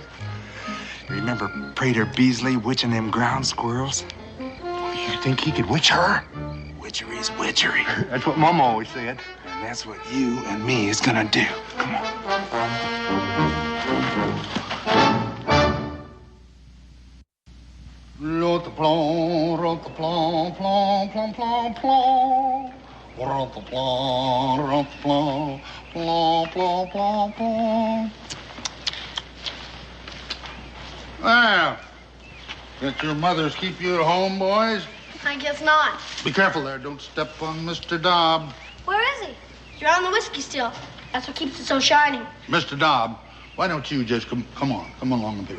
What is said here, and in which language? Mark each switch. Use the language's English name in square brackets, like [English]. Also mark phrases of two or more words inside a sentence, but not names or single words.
[English] You remember Prater Beasley witching them ground squirrels? You think he could witch her? Witchery's witchery. That's what Mama always said. And that's what you and me is gonna do. Come on. Rot-a-plon, rot-a-plon, plon, plon, plon, plon. Rot-a-plon, rot-a-plon, plon, plon, plon, plon. Well, let your mothers keep you at home, boys. I guess not. Be careful there. Don't step on Mr. Dobb. Where is he? You're on the whiskey still. That's what keeps it so shiny. Mr. Dobb, why don't you just come along up here.